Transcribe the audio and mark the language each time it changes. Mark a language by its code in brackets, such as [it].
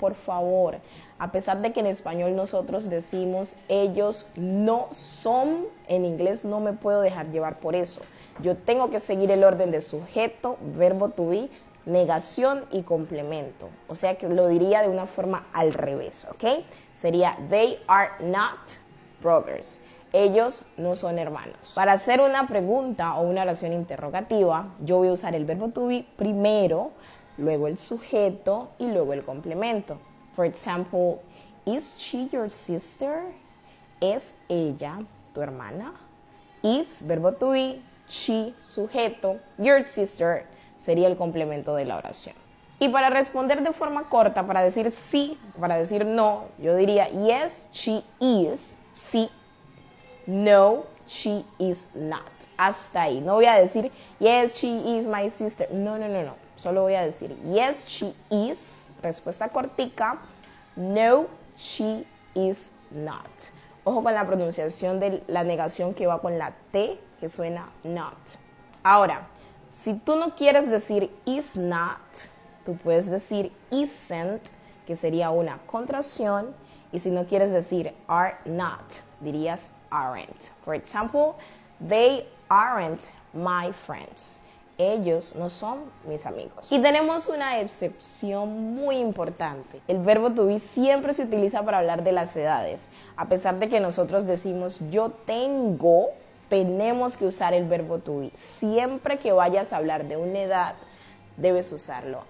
[es] Por favor, a pesar de que en español nosotros decimos ellos no son, en inglés no me puedo dejar llevar por eso. Yo tengo que seguir el orden de sujeto, verbo to be, negación y complemento. O sea que lo diría de una forma al revés, ¿ok? Sería [en] they are not brothers. [es] Ellos no son hermanos. Para hacer una pregunta o una oración interrogativa, yo voy a usar el verbo to be primero, luego el sujeto y luego el complemento. [en] For example, is she your sister? [es] ¿Es ella tu hermana? Is, verbo to be, she, sujeto, [en] your sister [es] sería el complemento de la oración. Y para responder de forma corta, para decir sí, para decir no, yo diría [en] yes, she is, [es] sí. No, [en] she is not. [es] Hasta ahí. No voy a decir, [en] yes, she is my sister. No. [es] Solo voy a decir, [en] yes, she is. [es] Respuesta cortica. [en] No, she is not. [es] Ojo con la pronunciación de la negación que va con la T, que suena not. Ahora, si tú no quieres decir is not, tú puedes decir isn't, que sería una contracción. Y si no quieres decir are not, dirías aren't. [en] For example, they aren't my friends. [es] Ellos no son mis amigos. Y tenemos una excepción muy importante. El verbo to be siempre se utiliza para hablar de las edades. A pesar de que nosotros decimos yo tengo, tenemos que usar el verbo to be. Siempre que vayas a hablar de una edad, debes usarlo.